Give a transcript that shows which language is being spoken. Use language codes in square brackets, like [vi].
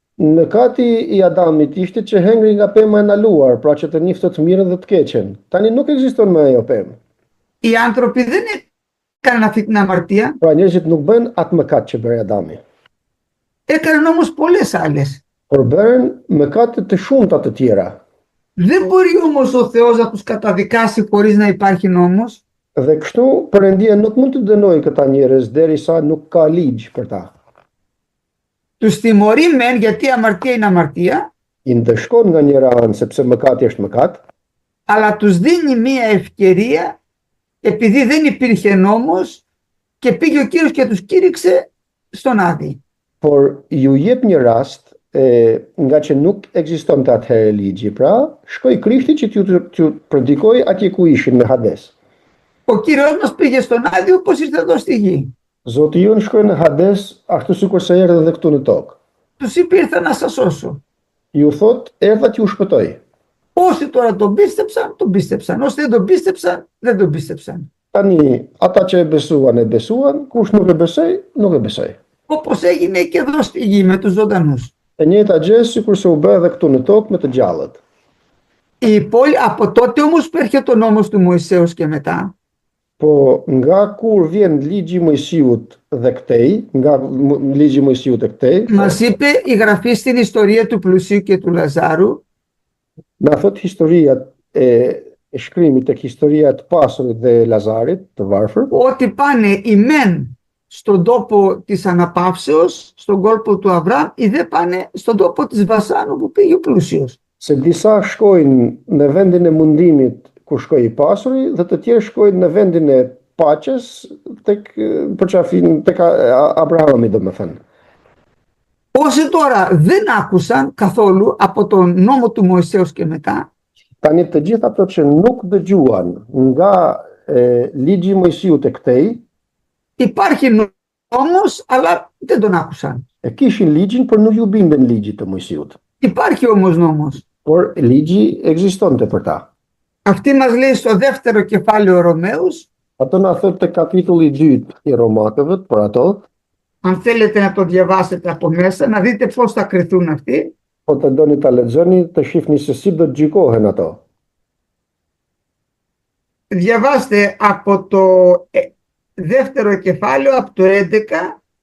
[sq] Mëkati i Adamit ishte që hengri nga pema e ndaluar, pra që të njihte të mirën dhe të keqen. Tani nuk ekziston më ajo pemë. [el] Οι άνθρωποι δεν έκαναν αυτή την αμαρτία. [sq] Pra njerëzit nuk bën atë mëkat që bëri Adami. [el] Έκαναν όμως πολλές άλλες. [sq] Por bën mëkate të shumta të tjera. [el] Δεν μπορεί όμως ο Θεός να τους καταδικάσει χωρίς να υπάρχει νόμος. [sq] Dhe kështu Perëndia nuk mund të dënojë këta njerëz derisa nuk ka ligj për ta. [el] Τους τιμωρεί μεν γιατί η αμαρτία είναι αμαρτία, [sq] I ndëshkon nga njëra anë sepse mëkati është mëkat, [el] αλλά τους δίνει μία ευκαιρία επειδή δεν υπήρχε νόμος και πήγε ο Κύριος και τους κήρυξε στον Άδη. [sq] por ju jep një rast nga që nuk ekzistonte atëherë ligji. Pra, shkoi Krishti që t'ju predikoi atje ku ishin në Hades. [el] Ο Κύριος μας πήγε στον Άδη όπως ήρθε εδώ στη γη. [sq] Zoti jon shkoi në Hades ashtu sikur se erdhi edhe këtu në tokë. [el] Τους είπε ήρθα να σας σώσω. [sq] Ju thot, erdha t'ju shpëtoj. [el] Όσοι τώρα τον πίστεψαν. Όσοι δεν τον πίστεψαν, δεν τον πίστεψαν. [sq] Tani, ata që e besuan, kush nuk e besoi, nuk e besoi. [el] Όπως έγινε και εδώ στη γη με τους ζωντανούς. [sq] E njëjta gjë sikur se u bë edhe këtu në tokë me të gjallët. [el] Από τότε όμως που έρχεται ο νόμος του Μωυσέως και μετά, [sq] Po nga kur vjen ligji i Mojsiut dhe këtej, nga ligji i Mojsiut e këtej, [el] μας είπε η Γραφή στην ιστορία του Πλουσίου και του Λαζάρου [sq] na thot historia e shkrimit tek historia e të pasurit dhe Lazarit, të varfër, [el] ότι πάνε οι μεν στον τόπο της αναπαύσεως, στον κόλπο του Αβραάμ, οι δε πάνε στον τόπο της Βασάνου που πήγε ο πλούσιος. [sq] se disa shkojnë në vendin e mundimit ku shkoi i pasuri dhe të tjerë shkojnë në vendin e paqes tek përqafin tek Abrahami, domethënë. [el] Όσοι τώρα δεν άκουσαν καθόλου από τον νόμο του Μωυσέως και μετά, [sq] Tani të gjithë ato që nuk dëgjuan nga ligji i Mojsiut e këtej, [el] υπάρχει νόμος αλλά δεν τον άκουσαν. [sq] e kishin ligjin, por nuk ju bindën ligjit të Mojsiut. [el] Υπάρχει όμως νόμος. [sq] Por ligji ekzistonte për ta. [el] Αυτή μας λέει στο δεύτερο κεφάλαιο Ρωμαίους, [sq] Ato na thot te kapitulli i dytë i Romakëve, për ato, [el] αν θέλετε να το διαβάσετε από μέσα, να δείτε πώς θα κριθούν αυτοί. [sq] po të doni ta lexoni, të shihni se si do të gjykohen ato. [el] Διαβάστε από το δεύτερο κεφάλαιο, από το 11